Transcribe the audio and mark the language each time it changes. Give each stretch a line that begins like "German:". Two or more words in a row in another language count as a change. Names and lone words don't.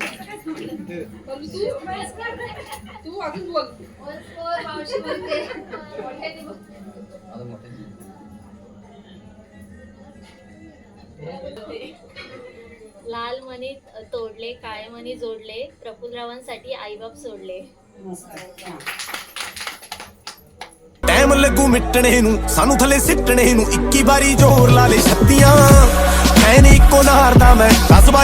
Marathi: लाल मणी तोडले काळे मणी जोडले प्रफुल्लरावांसाठी आईबाप सोडले. मस्त
Punjabi: ਟਾਈਮ ਲੱਗੂ ਮਿਟਣੇ ਨੂੰ ਸਾਨੂੰ ਥੱਲੇ ਸਿੱਟਣੇ ਨੂੰ 21 ਵਾਰੀ ਜ਼ੋਰ ਲਾ ਲੈ ਛੱਤੀਆਂ ਐ ਨੀ ਇੱਕੋ ਨਾਰ ਦਾ ਮੈਂ 10 ਵਾਰੀ